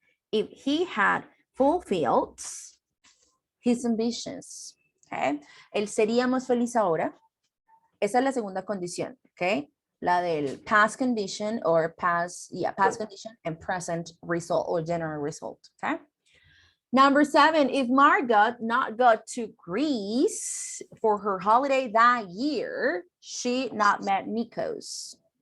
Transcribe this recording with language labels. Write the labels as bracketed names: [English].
[English] If he had fulfilled his ambitions, okay? [Spanish] Él sería más feliz ahora. Esa es la segunda condición, okay? La del [English] past condition or past condition and present result or general result, okay? Number 7, if Margot not got to Greece for her holiday that year, she not met Nikos.